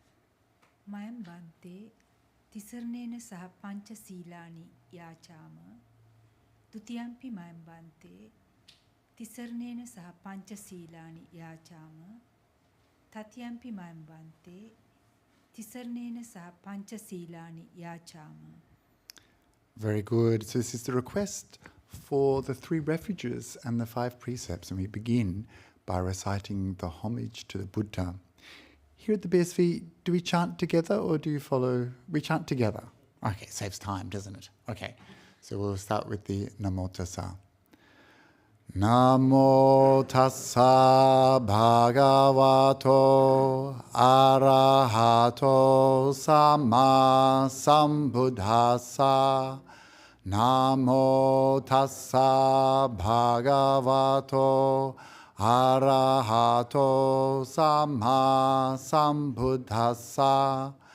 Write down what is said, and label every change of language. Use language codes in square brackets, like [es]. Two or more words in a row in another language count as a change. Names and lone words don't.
[pi] Mayam Bhante, Tisarnena Saha Pancha Silani Yachama, Dutiyampi mayam Bhante, Tisarnena saha pancha silani yachama, Tatyampi mayam Bhante, Tisarnena saha pancha silani yachama. [en] Very good. So this is the request for the 3 refuges and the 5 precepts, and we begin by reciting the homage to the Buddha. Here at the BSV, do we chant together or do you follow? We chant together. Okay, saves time, doesn't it? Okay, so we'll start with the [pi] Namo Tassa. Namo Tassa Bhagavato Arahato Sama Sambuddhassa. Namo Tassa Bhagavato Arahato Sama Sambuddhassa.